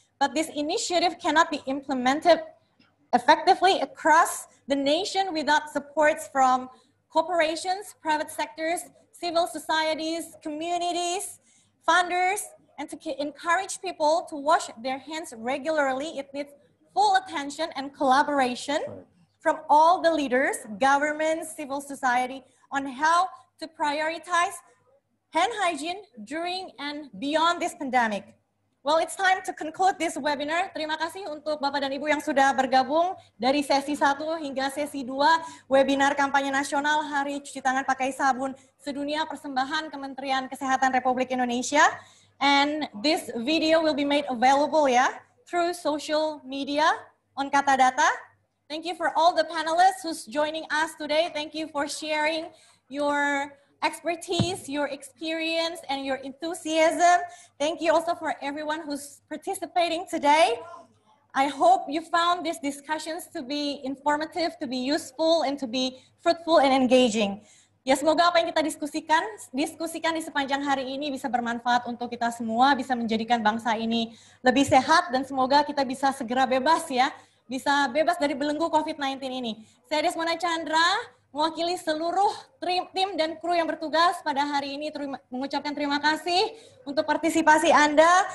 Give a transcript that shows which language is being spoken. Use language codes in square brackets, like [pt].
[en] But this initiative cannot be implemented effectively across the nation without supports from corporations, private sectors, civil societies, communities, funders, and to encourage people to wash their hands regularly. It needs full attention and collaboration from all the leaders, governments, civil society on how to prioritize hand hygiene during and beyond this pandemic. Well, it's time to conclude this webinar. [id] Terima kasih untuk Bapak dan Ibu yang sudah bergabung dari sesi 1 hingga sesi 2 webinar kampanye nasional Hari Cuci Tangan Pakai Sabun Sedunia persembahan Kementerian Kesehatan Republik Indonesia. [en] And this video will be made available through social media on Kata Data. Thank you for all the panelists who's joining us today. Thank you for sharing your expertise, your experience, and your enthusiasm. Thank you also for everyone who's participating today. I hope you found these discussions to be informative, to be useful, and to be fruitful and engaging. [id] Ya, semoga apa yang kita diskusikan di sepanjang hari ini bisa bermanfaat untuk kita semua, bisa menjadikan bangsa ini lebih sehat, dan semoga kita bisa segera bebas bisa bebas dari belenggu COVID-19 ini. Saya Desmona Chandra, mewakili seluruh tim dan kru yang bertugas pada hari ini mengucapkan terima kasih untuk partisipasi Anda.